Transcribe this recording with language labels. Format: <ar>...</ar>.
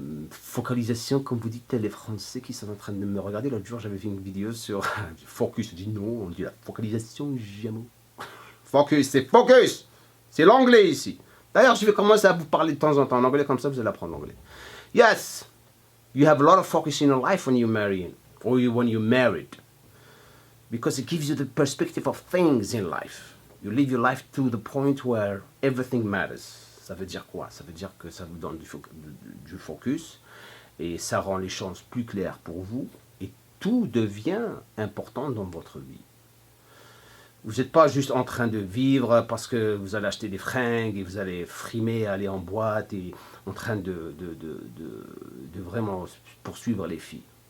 <fr>Focalisation, comme vous dites, les Français qui sont en train de me regarder. L'autre jour, j'avais fait une vidéo sur focus. Je dis non, on dit la focalisation, jamais. Focus, c'est focus. C'est l'anglais ici. D'ailleurs, je vais commencer à vous parler de temps en temps en anglais, comme ça vous allez apprendre l'anglais.</fr> <en>Yes, you have a lot of focus in your life when you're marrying, or when you're married. Because it gives you the perspective of things in life. You live your life to the point where everything matters.</en> <fr>Ça veut dire quoi? Ça veut dire que ça vous donne du focus et ça rend les choses plus claires pour vous et tout devient important dans votre vie. Vous n'êtes pas juste en train de vivre parce que vous allez acheter des fringues et vous allez frimer, aller en boîte et en train de vraiment poursuivre les filles.</fr>